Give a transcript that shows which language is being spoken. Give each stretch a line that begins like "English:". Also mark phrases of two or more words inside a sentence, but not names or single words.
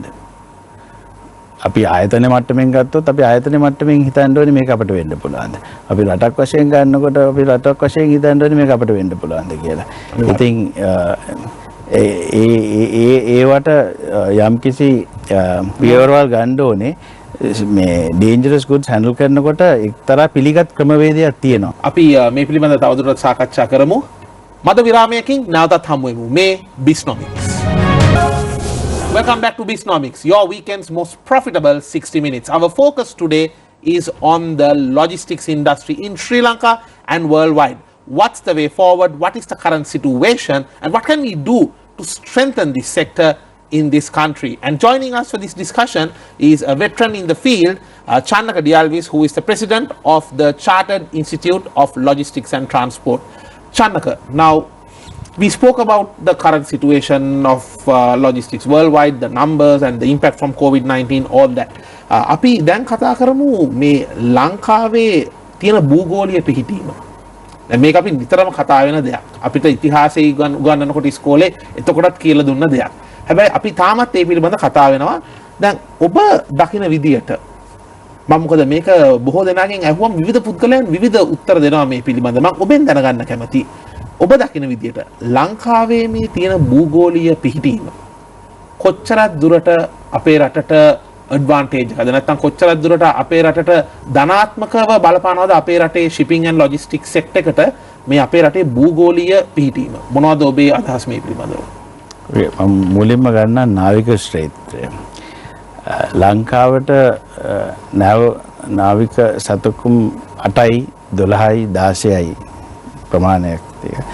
Sinhala: අපි ආයතන මට්ටමින් ගත්තොත් අපි ආයතන මට්ටමින් හිතන්න ඕනේ මේක අපිට වෙන්න පුළුවන්ද. අපි රටක් වශයෙන් ගන්නකොට අපි රටක් වශයෙන් හිතන්න ඕනේ මේක අපිට වෙන්න පුළුවන්ද කියලා. ඉතින් ඒවට යම්කිසි පියවරවල් ගන්න ඕනේ. මේ
English: dangerous goods
Sinhala: handle කරනකොට එක්තරා පිළිගත් ක්‍රමවේදයක් තියෙනවා. අපි මේ පිළිබඳ තවදුරටත් සාකච්ඡා කරමු. මද විරාමයකින් නැවතත් හමු වෙමු මේ Biznomics. Welcome back to Biznomics, your weekend's most profitable 60 minutes. Our focus today is on the logistics industry in Sri Lanka and worldwide. What's the way forward? What is the current situation? And what can we do to strengthen this sector in this country? And joining us for this discussion is a veteran in the field, Channaka Dialvis, who is the president of the Chartered Institute of Logistics and Transport. Channaka, now we spoke about the current situation of logistics worldwide, the numbers and the impact from COVID-19, all that. අපි දැන් කතා කරමු මේ ලංකාවේ තියෙන භූගෝලීය පිහිටීම. දැන් මේක අපි නිතරම කතා වෙන දෙයක්. අපිට ඉතිහාසය උගන්වනකොට ඉස්කෝලේ එතකොටත් කියලා දුන්න දෙයක්. හැබැයි අපි තාමත් ඒ පිළිබඳ කතා වෙනවා. දැන් ඔබ දකින විදියට මම මොකද මේක බොහෝ දෙනාගෙන් අහුවම විවිධ පුද්ගලයන් විවිධ උත්තර දෙනවා මේ පිළිබඳ. මම ඔබෙන් දැනගන්න කැමතියි. ඔබ දකින විදියට ලංකාවේ මේ තියෙන භූගෝලීය පිහිටීම කොච්චරක් දුරට අපේ රටට ඇඩ්වාන්ටේජ් එකද නැත්නම් කොච්චරක් දුරට අපේ රටට ධනාත්මකව බලපානවද අපේ රටේ
English: shipping and logistics sector
Sinhala: එකට මේ අපේ රටේ භූගෝලීය පිහිටීම මොනවද ඔබේ අදහස් මේ පිළිබඳව? මම මුලින්ම ගන්න නාවික ක්ෂේත්‍රය. ලංකාවට නාවික සතුකුම් 8යි 12යි 16යි ප්‍රමාණයක් තියෙනවා.